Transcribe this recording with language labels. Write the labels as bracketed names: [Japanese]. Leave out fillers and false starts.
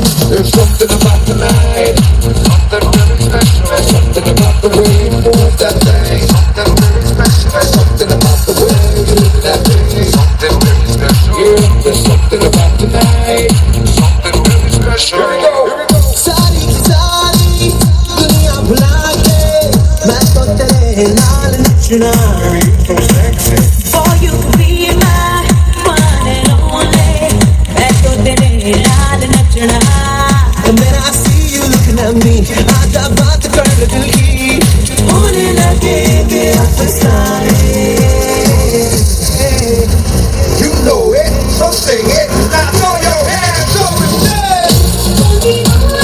[English] There's something about tonight, something really special. There's something about the way you move that thing, something really special. There's something about the way you do that thing, something really special. Yeah, there's something about tonight, something really special. Here we go, here we go. [Punjabi] सारी की सारी दुनिया भुला के मैं तो तेरे नाल नचना. [English] So sexy. For you to be my one and only, [Punjabi] मैं तो तेरे नाल नचना. [English] When I see you looking at me, [Hindi] आजा बात कर दिल की, होने लगे अफसाने. [English] You know it, so sing it. Now throw your hands up and dance.